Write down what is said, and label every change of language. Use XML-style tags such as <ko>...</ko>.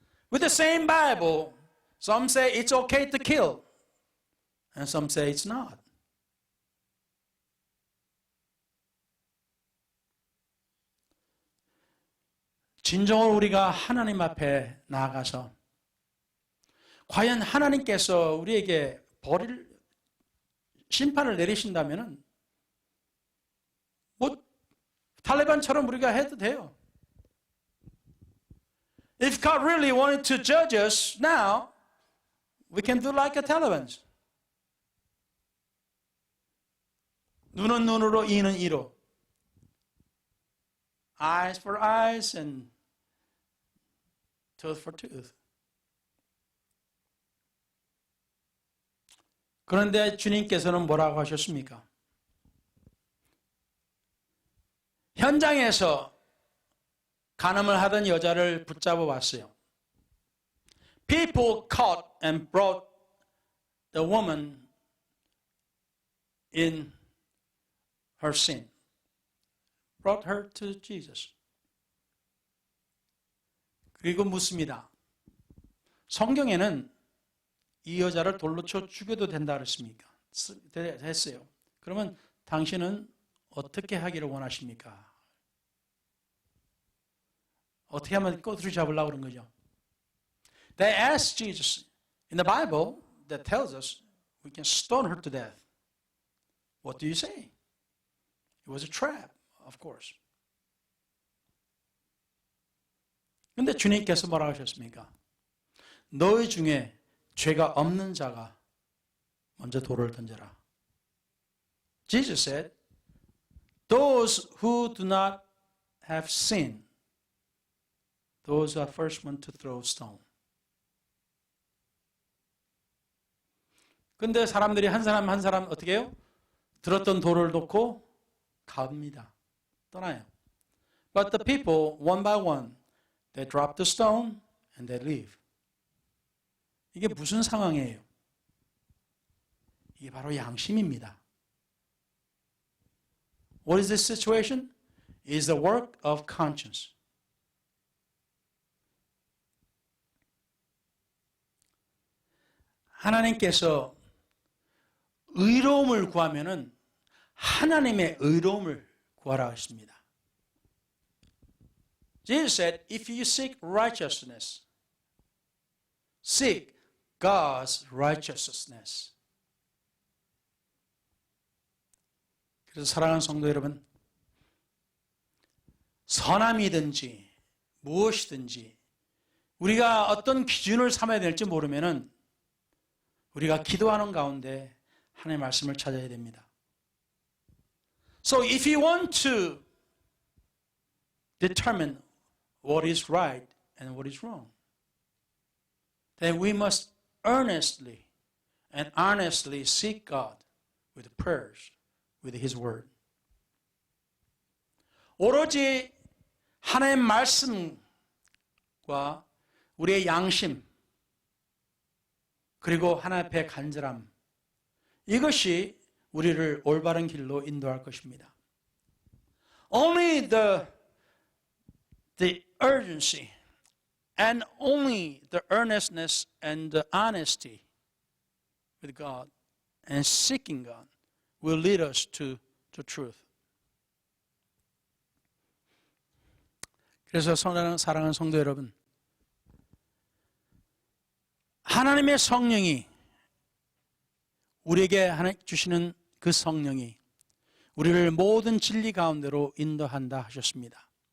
<en>With the same Bible, some say it's okay to kill and some say it's not.</en> <ko>진정으로 우리가 하나님 앞에 나아가서 과연 하나님께서 우리에게 심판을 내리신다면은 뭐 탈레반처럼 우리가 해도 돼요.</ko> <en>If God really wanted to judge us now, we can do like the Talibans.</en> <ko>눈은 눈으로, 이는 이로.</ko> <en>Eyes for eyes and tooth for tooth.</en> <ko>그런데 주님께서는 뭐라고 하셨습니까? 현장에서 간음을 하던 여자를 붙잡아 왔어요.</ko> <en>People caught and brought the woman in her sin. Brought her to Jesus.</en> <ko>그리고 묻습니다. 성경에는 이 여자를 돌로 쳐 죽여도 된다 그랬습니까? 했어요. 그러면 당신은 어떻게 하기를 원하십니까? 어떻게 하면 꼬투리 잡으려고 그런 거죠?</ko> <en>They asked Jesus. In the Bible, that tells us we can stone her to death. What do you say? It was a trap, of course.</en> <ko>근데 주님께서 뭐라고 하셨습니까? 너희 중에 죄가 없는 자가 먼저 돌을 던져라.</ko> <en>Jesus said, those who do not have sin, those are first one to throw stone.</en> <ko>근데 사람들이 한 사람 한 사람 어떻게 해요? 들었던 돌을 놓고 갑니다. 떠나요.</ko> <en>But the people, one by one, they drop the stone and they leave.</en> <ko>이게 무슨 상황이에요? 이게 바로 양심입니다.</ko> <en>What is this situation? It is the work of conscience.</en> <ko>하나님께서 의로움을 구하면은 하나님의 의로움을 구하라 하십니다.</ko> <en>Jesus said, if you seek righteousness, seek God's righteousness.</en> <ko>그래서 사랑하는 성도 여러분, 선함이든지 무엇이든지 우리가 어떤 기준을 삼아야 될지 모르면은 우리가 기도하는 가운데 하나님의 말씀을 찾아야 됩니다.</ko> <en>So if you want to determine what is right and what is wrong, then we must earnestly and honestly seek God with prayers, with His Word.</en> <ko>오로지 하나님의 말씀과 우리의 양심, 그리고 하나님 앞에 간절함, 이것이 우리를 올바른 길로 인도할 것입니다.</ko> <en>Only the urgency and only the earnestness and the honesty with God and seeking God will lead us to truth.</en> <ko>그래서 사랑하는 성도 여러분, 하나님의 성령이 우리에게 주시는 그 성령이 우리를 모든 진리 가운데로 인도한다 하셨습니다.</ko>